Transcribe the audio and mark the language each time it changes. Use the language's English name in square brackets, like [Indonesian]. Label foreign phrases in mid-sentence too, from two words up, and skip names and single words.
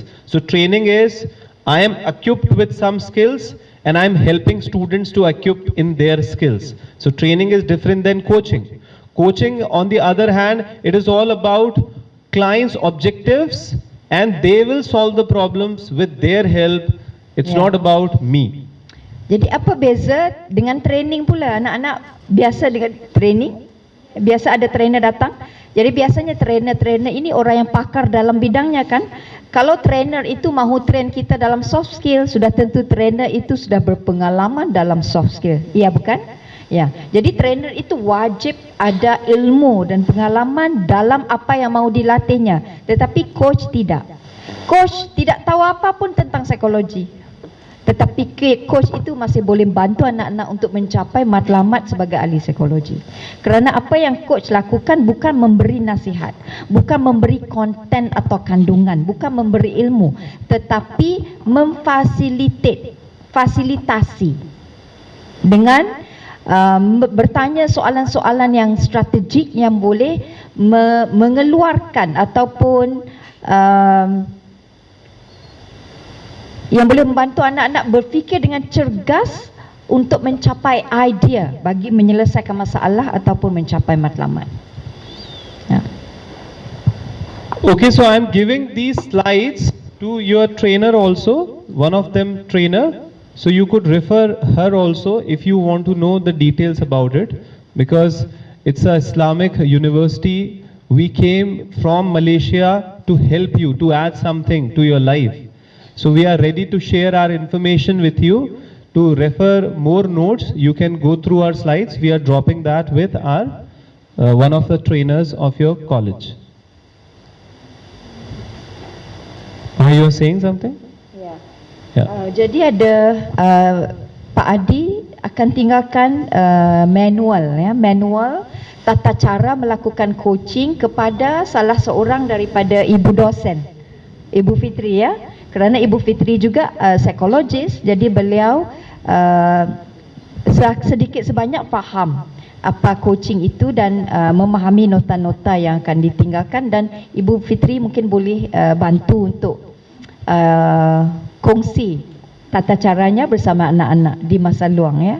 [English] So training is I am equipped with some skills and I am helping students to equip in their skills. So training is different than coaching. Coaching, on the other hand, it is all about clients' objectives and they will solve the problems with their help. It's not about me. [Malay] Jadi apa beza dengan training pula? Anak-anak biasa dengan training, biasa ada trainer datang. Jadi biasanya trainer-trainer ini orang yang pakar dalam bidangnya kan. Kalau trainer itu mahu train kita dalam [English] soft skill, [Malay] sudah tentu trainer itu sudah berpengalaman dalam [English] soft skill. [Malay] Iya bukan? Ya. Jadi trainer itu wajib ada ilmu dan pengalaman dalam apa yang mau dilatihnya. Tetapi coach tidak. Coach tidak tahu apapun tentang psikologi. Tetapi coach itu masih boleh bantu anak-anak untuk mencapai matlamat sebagai ahli psikologi. Kerana apa yang coach lakukan bukan memberi nasihat, bukan memberi konten atau kandungan, bukan memberi ilmu, tetapi fasilitasi dengan bertanya soalan-soalan yang strategik yang boleh mengeluarkan ataupun yang boleh membantu anak-anak berfikir dengan cergas untuk mencapai idea bagi menyelesaikan masalah ataupun mencapai matlamat. Ya. [English] Okay, so I am giving these slides to your trainer also, one of them trainer. So you could refer her also if you want to know the details about it, because it's an Islamic university. We came from Malaysia to help you, to add something to your life. So we are ready to share our information with you. To refer more notes, you can go through our slides. We are dropping that with our one of the trainers of your college. Are you saying something? [Malay] Jadi ada Pak Adi akan tinggalkan manual tata cara melakukan coaching kepada salah seorang daripada ibu dosen, Ibu Fitri ya. Kerana Ibu Fitri juga psikologis, jadi beliau sedikit sebanyak faham apa coaching itu dan memahami nota-nota yang akan ditinggalkan, dan Ibu Fitri mungkin boleh bantu untuk kongsi tata caranya bersama anak-anak di masa luang ya.